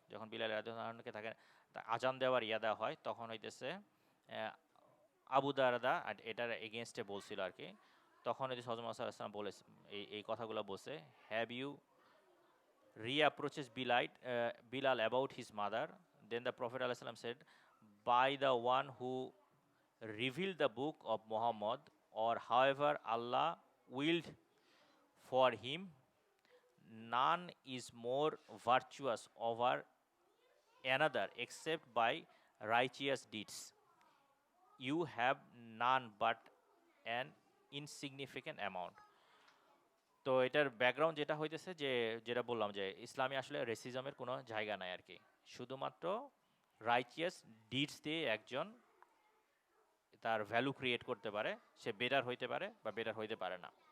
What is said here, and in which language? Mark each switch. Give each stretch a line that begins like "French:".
Bangla: যখন বিলাল রাদিয়াল্লাহু তাআলাকে তাকে আজান দেওয়ার ইয়া দেওয়া হয়, তখন হইতেছে আবু দারদা আর এটার এগেনস্টে বলছিল আর কি। তখন হচ্ছে হযরত মুহাম্মদ সাল্লাল্লাহু আলাইহি ওয়াসাল্লাম বলে এই কথাগুলো বলছে,
English: Have you reapproaches Bilal about his mother. Then the Prophet ﷺ said, by the one who revealed the book of Muhammad, or however Allah willed for him, none is more virtuous over another except by righteous deeds. You have none but an insignificant amount.
Bangla: তো এটার background যেটা হইতেছে যে, যেটা বললাম যে ইসলামে আসলে রেসিজমের কোনো জায়গা নাই আর কি। শুধুমাত্র রাইচিয়াস ডিডস দিয়ে একজন তার ভ্যালু ক্রিয়েট করতে পারে, সে বেটার হইতে পারে বা বেটার হইতে পারে না।